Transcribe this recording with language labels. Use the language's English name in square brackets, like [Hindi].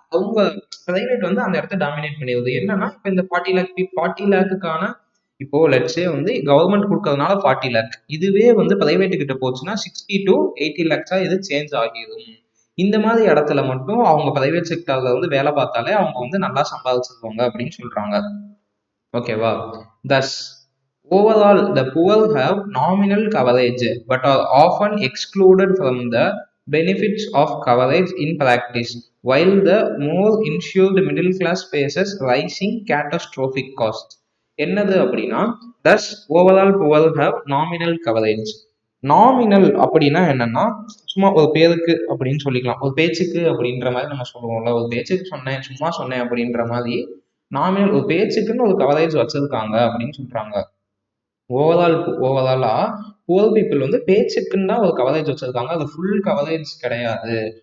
[Tamil] அவங்க பிரைவேட் வந்து அந்த இடத்த டாமினேட் பண்ணிடுது. என்னன்னா இப்போ இந்த 40 லேக்குக்கான இப்போ லட்சே வந்து கவர்மெண்ட் கொடுக்கறதுனால 40 lakh, இதுவே வந்து பிரைவேட் கிட்ட போச்சுன்னா 60-80 lakhs இது சேஞ்ச் ஆகிடும். இந்த மாதிரி இடத்துல மட்டும் அவங்க பிரைவேட் செக்டர்ல வந்து வேலை பார்த்தாலே அவங்க வந்து நல்லா சம்பாதிச்சிருவாங்க அப்படின்னு சொல்றாங்க. ஓகேவா? [English] Thus, overall, the poor have nominal coverage but are often excluded from the benefits of coverage in practice, while the more insured middle class faces rising catastrophic costs. [Tamil] என்னது அப்படின்னா, [English] thus overall poor have nominal coverage. [Tamil] Nominal அப்படின்னா என்னன்னா, சும்மா ஒரு பேருக்கு அப்படின்னு சொல்லிக்கலாம், ஒரு பேச்சுக்கு அப்படின்ற மாதிரி நம்ம சொல்லுவோம்ல, ஒரு பேச்சுக்கு சொன்னேன், சும்மா சொன்னேன் அப்படின்ற மாதிரி நாமினல் ஒரு பேச்சுக்குன்னு ஒரு கவரேஜ் வச்சிருக்காங்க அப்படின்னு சொல்றாங்க. ஓவராலா புவர் பீப்புள் வந்து பேச்சுக்குன்னு தான் ஒரு கவரேஜ் வச்சிருக்காங்க, அது ஃபுல் கவரேஜ் கிடையாது.